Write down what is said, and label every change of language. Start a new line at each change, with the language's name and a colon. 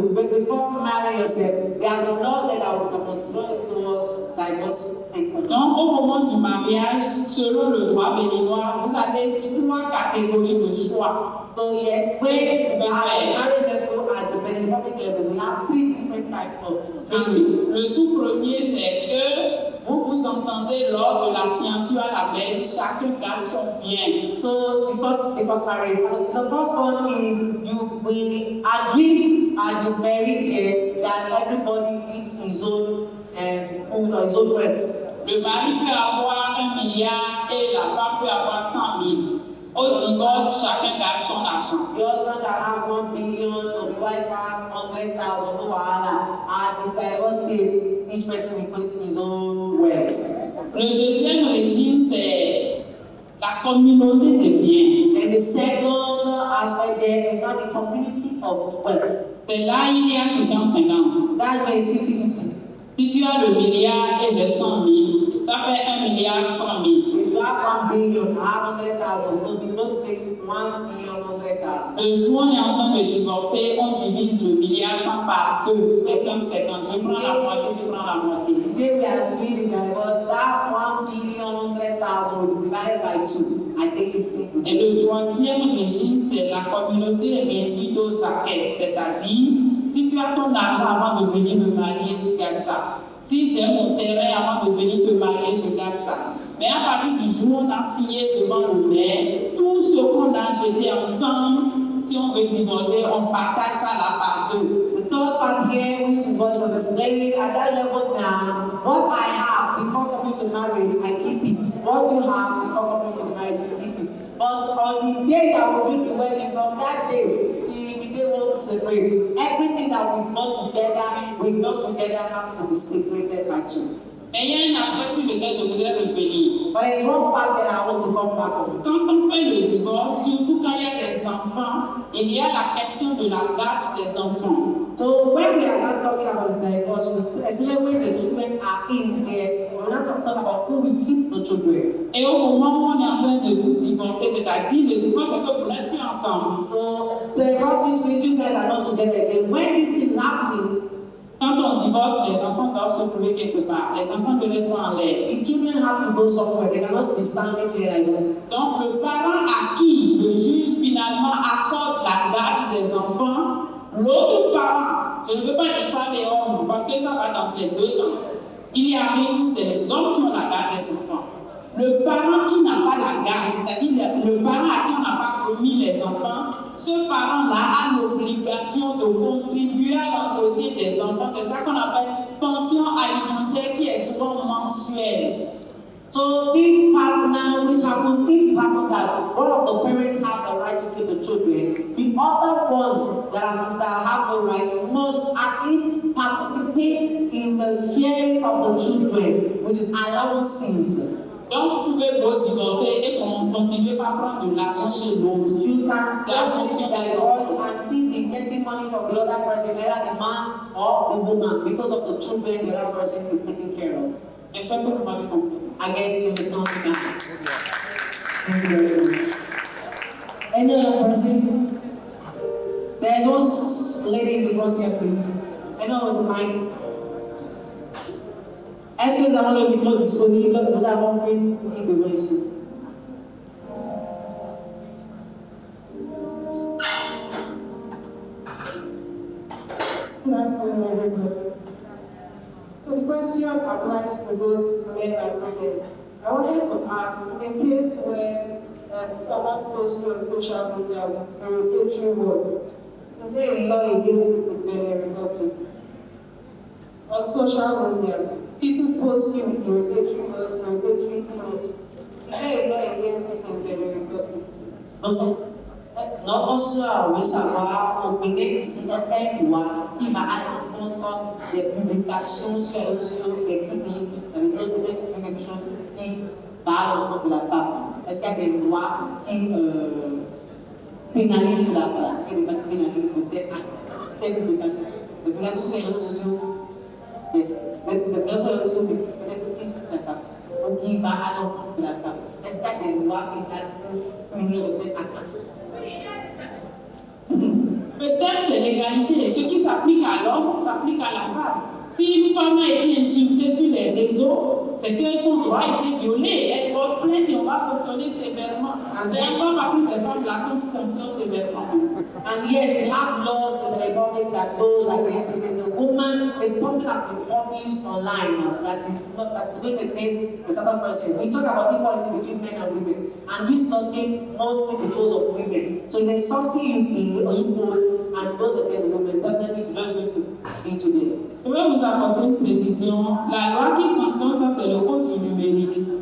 English: Before marrying yourself, there are some laws that are divorce statement.
French: Donc, au moment du mariage, selon le droit béninois, vous avez 3 catégories de choix.
English: So yes, when we have marriage level at the Benin Republic level, we have 3 different types of
French: le tout premier, c'est que vous vous entendez lors de la signature à la mairie, chacun garde son bien.
English: So they got married. The first one is we agree at the marriage day that everybody keeps his own his own wealth.
French: Le mari peut avoir 1 milliard et la femme peut avoir 100 000. Au divorce, chacun garde son argent.
English: The husband can have 1 billion, or the wife have 100,000, no wahala. And the divorce state, each person will put his own wealth.
French: Le deuxième régime, c'est la communauté des biens.
English: And the second aspect there is not the community of wealth.
French: C'est là il y a 50-50.
English: That's why it's 50-50.
French: Si tu as le milliard et j'ai 100 000, ça fait 1 milliard 100 000.
English: If you have 1 billion, I have 100,000, so the note makes 1 billion 100,000.
French: Le jour où on est en train de divorcer, on divise le milliard 100 par 2, 50-50. Je prends la moitié, tu prends la moitié.
English: Today we are doing the divorce, that 1 billion 100,000 will be divided by 2. I take 50.
French: Et le troisième régime, c'est la communauté réduite aux acquêts, c'est-à-dire, si tu as ton argent avant de venir me marier, tu gardes ça. Si j'ai mon terrain avant de venir te marier, je garde ça. Mais à partir du jour où on a signé devant le maire, tout ce qu'on a jeté ensemble, si on veut divorcer, on partage ça là par 2.
English: The third part here, which is what she was explaining, at that level now, what I have before coming to marriage, I keep it. What you have before coming to the marriage, you keep it. But on the day that we do the wedding, from that day till the day we want to separate, everything that we've done together have to be separated by 2.
French: Mais il y a un aspect sur lequel je voudrais revenir.
English: But there's one part that I want to come back on.
French: Quand on fait le divorce, surtout quand il y a des enfants, il y a la question de la garde des enfants.
English: So when we are not talking about the divorce, especially when the children are in there, we're not talking about who will keep the children.
French: Et au moment où on est en train de vous divorcer, c'est-à-dire le divorce, c'est que vous n'êtes plus ensemble.
English: So the divorce which means you guys are not together again. When this thing is happening,
French: quand on divorce, les enfants doivent se trouver quelque part. Les enfants ne restent pas en l'air.
English: The children have to go somewhere. They cannot be standing there like that.
French: Donc le parent à qui le juge finalement accorde la garde des enfants, l'autre parent, je ne veux pas dire femmes et hommes, parce que ça va dans les deux sens. Il y a où c'est les hommes qui ont la garde des enfants. Le parent qui n'a pas la garde, c'est-à-dire le parent à qui on n'a pas promis les enfants, ce parent-là a l'obligation de contribuer à l'entretien des enfants. C'est ça qu'on appelle pension alimentaire qui est souvent mensuelle.
English: So this part now, which happens, if it happens that one of the parents have the right to keep the children, the other one that have the right must at least participate in the caring of the children, which is allowances.
French: Donc, vous pouvez vous divorcer et continuer à prendre de l'argent chez l'autre.
English: You can
French: C'est en fonction des
English: divorce
French: enfants.
English: and still be getting money from the other person, whether the man or the woman, because of the children the other person is taking care of. J'espère que vous m'avez compris. Again, you understand me now. Thank you very much. Any other person? There's one lady in the front here, please. Anyone with the mic?
French: Est-ce que nous avons le micro disponible? Nous avons une devant ici.
English: Good afternoon, everybody. So the question applies to both men and women. I wanted to ask, in a case where someone posts on social media with derogatory words, is there a law against it in Benin Republic? On social media, people post you with derogatory words, derogatory image. Is there a law against it in Benin Republic?
French: Notre soeur veut savoir, au Bénin ici, est-ce qu'il y a une loi qui va à l'encontre des publications sur les réseaux sociaux, des clips, ça veut dire peut-être quelque chose qui va à l'encontre de la femme. Est-ce qu'il y a des lois qui pénalisent la femme? Est-ce qu'il y a des lois qui pénalisent des actes, des publications? Des publications sur les réseaux sociaux, des publications sur les réseaux sociaux, peut-être qui sur la femme, ou qui va à l'encontre de la femme. Est-ce qu'il y a des lois pénales pour punir des actes? Le thème, c'est l'égalité. Ce qui s'applique à l'homme s'applique à la femme. Si une femme a été insultée sur les réseaux, c'est que son droit a été violé. Elle porte plainte et on va sanctionner sévèrement. C'est encore parce que ces femmes-là qu'on sanctionne sévèrement.
English: And yes, we have laws in the Republic that goes against it. The woman, if something has been published online, that's the way they face a certain person. We talk about equality between men and women, and this law came mostly because of women. So if there's something you do or you post and goes against women, definitely the law is going to be today.
French: Je vais vous apporter une précision. La loi qui sanctionne ça, c'est le code du numérique.